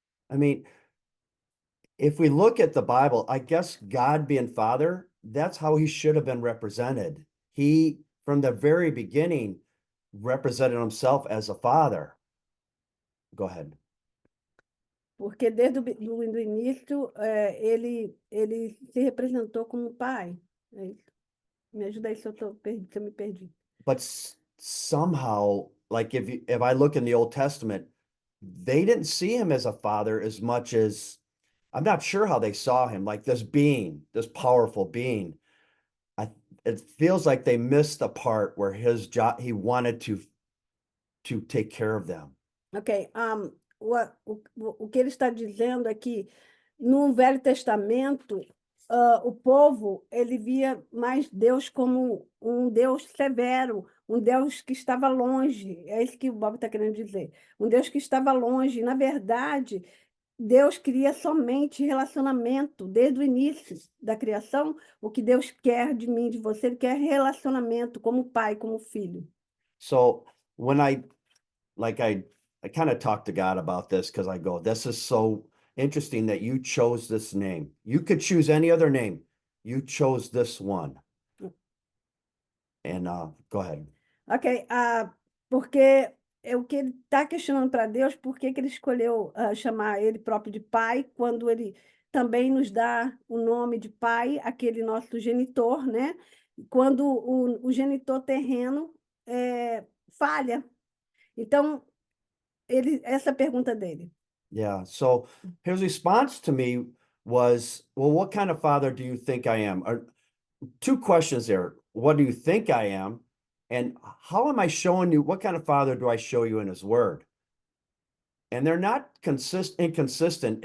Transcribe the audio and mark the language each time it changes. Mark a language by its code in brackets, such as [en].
[en] I mean, if we look at the Bible, I guess God being Father, that's how he should have been represented. He, from the very beginning, represented himself as a father. Go ahead. [pt] Porque desde do início ele se representou como pai. É isso. Me ajuda aí se se eu me perdi. [en] But somehow, like if I look in the Old Testament, they didn't see him as a father as much as I'm not sure how they saw him, like this being, this powerful being. It feels like they missed the part where his job, he wanted to take care of them. Ok. [pt] O que ele está dizendo é que no Velho Testamento, o povo ele via mais Deus como um Deus severo, um Deus que estava longe. É isso que o Bob está querendo dizer. Um Deus que estava longe. Na verdade, Deus queria somente relacionamento. Desde o início da criação, o que Deus quer de mim, de você, Ele quer relacionamento como pai, como filho. [en] So when I kind of talk to God about this because I go, this is so interesting that you chose this name. You could choose any other name. You chose this one. And go ahead. [pt] Ok, porque é o que ele está questionando para Deus, por que que ele escolheu chamar ele próprio de pai, quando ele também nos dá o nome de pai, aquele nosso genitor, né? Quando o genitor terreno falha. Então, essa pergunta dele. [en] Yeah. So his response to me was, well, what kind of father do you think I am? Two questions there. What do you think I am? And how am I showing you? What kind of father do I show you in his word? And they're not inconsistent.